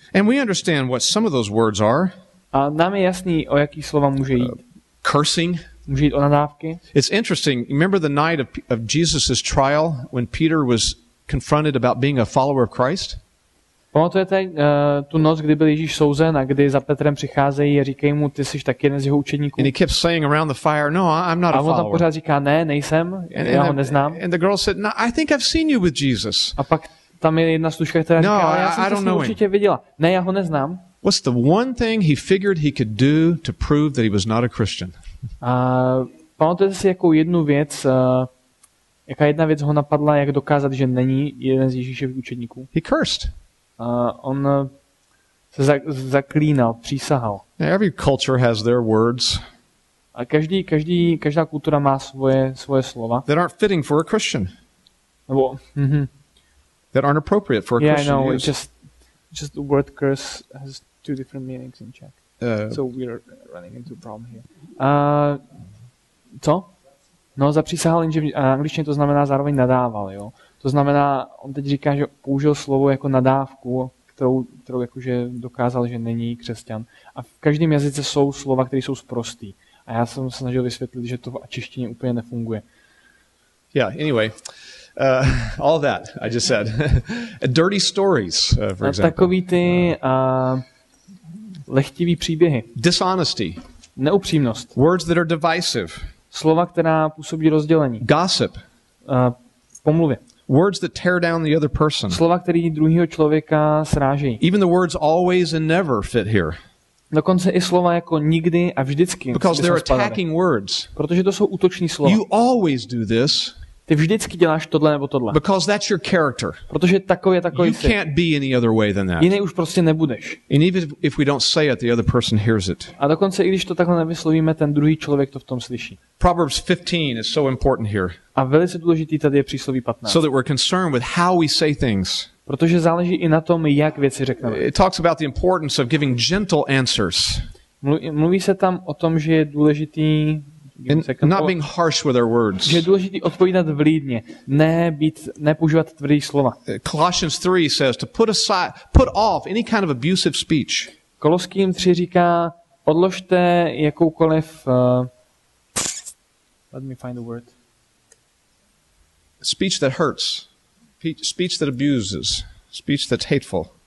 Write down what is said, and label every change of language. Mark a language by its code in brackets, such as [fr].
[en] And we understand what some of those words are. [cs] A nám je jasný, o jaký slova může jít. [en] Cursing. [cs] Může jít o nadávky. [en] It's interesting. Remember the night of Jesus' trial when Peter was confronted about being a follower of Christ? [cs] Pamatujete tu noc, kdy byl Ježíš souzen a kdy za Petrem přicházejí a říkají mu, ty jsi taky jeden z jeho učedníků. [en] And he kept saying around the fire, no, I'm not a follower. [cs] A on tam pořád říká, ne, nejsem, já ho neznám. [en] And the girl said, no, I think I've seen you with Jesus. [cs] A pak tam je jedna služka, která říká, já jsem to s ním určitě viděla. Ne, já ho neznám. [en] What's the one thing he figured he could do to prove that he was not a Christian? [cs] A pamatujete si, jakou jednu věc, jaká jedna věc ho napadla, jak dokázat, že není jeden z Ježíšových učedníků? [en] He cursed. [cs] On se zaklínal, přísahal. [en] Every culture has their words. [cs] A každá kultura má svoje slova. [en] That aren't fitting for a Christian. [cs] Nebo [en] that aren't appropriate for a Christian to use. Just the word curse has two different meanings in Czech. So we're running into a problem here. [cs] Co? No, zapřísahal, jenže v angličtině to znamená zároveň nadával, jo. To znamená, on teď říká, že použil slovo jako nadávku, kterou jakože dokázal, že není křesťan. A v každém jazyce jsou slova, které jsou sprostý. A já jsem se snažil vysvětlit, že to v češtině úplně nefunguje. [en] Yeah, anyway. All that I just said. Dirty stories, for example. [cs] Takový ty lehtivý příběhy. [en] Dishonesty. [cs] Neupřímnost. [en] Words that are divisive. [cs] Slova, která působí rozdělení. [en] Gossip. [cs] Pomluvy. [en] Words that tear down the other person. [cs] Slova, které druhého člověka srážejí. [en] Even the words always and never fit here. [cs] Dokonce i slova jako nikdy a vždycky. [en] Because they're attacking words. [cs] Protože to jsou útoční slova. [en] You always do this. [cs] Ty vždycky děláš tohle nebo tohle. [en] Because that's your character. [cs] Protože takový [en] You [cs] jsi. [en] can't be any other way than that. [cs] Jiný už prostě nebudeš. [en] And even if we don't say it, the other person hears it. [cs] A dokonce i když to takhle nevyslovíme, ten druhý člověk to v tom slyší. [en] Proverbs 15 is so important here. [cs] A velice důležitý tady je přísloví 15. [en] So that we're concerned with how we say things. [cs] Protože záleží i na tom, jak věci řekneme. [en] It talks about the importance of giving gentle answers. [cs] Mluví se tam o tom, že je důležitý [en] Not being harsh with our words. [cs] že je důležitý odpovídat vlídně, ne používat tvrdý slova. [en] Colossians 3 says to put off any kind of abusive speech. [cs] Koloským 3 říká, odložte jakoukoliv [en] let me find the word. Speech that hurts. Speech that abuses. Speech that's hateful.